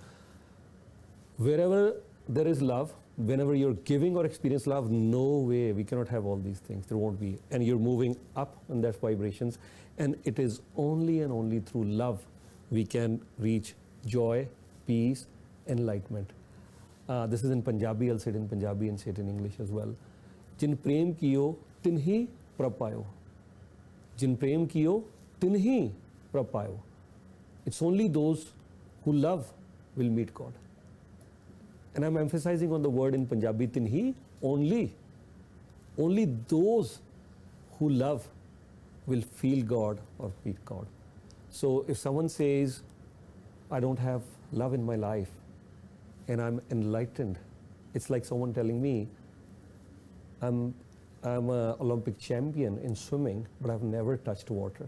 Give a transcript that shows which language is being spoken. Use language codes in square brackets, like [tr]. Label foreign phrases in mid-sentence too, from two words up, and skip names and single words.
[en] Wherever there is love, whenever you're giving or experience love, no way, we cannot have all these things. There won't be. And you're moving up in that vibrations. And it is only and only through love we can reach joy, peace, enlightenment. This is in Punjabi. I'll say it in Punjabi and say it in English as well. [pa] ਜਿਨ ਪ੍ਰੇਮ ਕੀਓ, ਤਿਨਹੀ ਪ੍ਰਾਪਾਇਓ. ਜਿਨ ਪ੍ਰੇਮ ਕੀਓ, ਤਿਨਹੀ ਪ੍ਰਾਪਾਇਓ. [en] It's only those who love will meet God. And I'm emphasizing on the word in Punjabi, tinhi, only. Only those who love will feel God or meet God. So if someone says, I don't have love in my life and I'm enlightened, it's like someone telling me, I'm an Olympic champion in swimming, but I've never touched water.